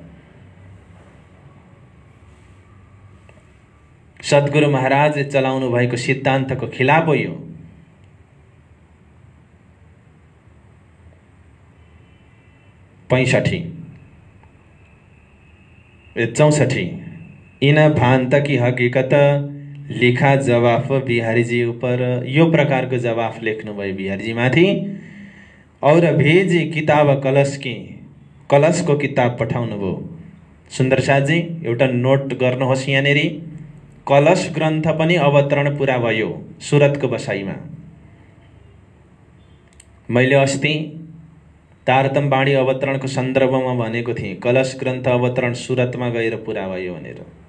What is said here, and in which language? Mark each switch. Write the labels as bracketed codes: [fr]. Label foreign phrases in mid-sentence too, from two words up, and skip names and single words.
[ne] सद्गुरु महाराजले चलाउनु भएको सिद्धान्तको खिलाफ हो यो। [hi] 64 इन भान्त की हकीकत लिखा जवाफ बिहारीजी ऊपर। [ne] यो प्रकारको जवाफ लेख्नु भयो बिहारीजी माथि। [hi] और भेजी किताब कलश की, [ne] कलशको किताब पठाउनु भयो। सुन्दर साथजी एउटा नोट गर्नुहोस् यहाँनेरि। कलश ग्रन्थ पनि अवतरण पुरा भयो सुरतको बसाइमा। मैले अस्ति तारतम बाणी अवतरणको सन्दर्भमा भनेको थिएँ कलश ग्रन्थ अवतरण सुरतमा गएर पुरा भयो भनेर।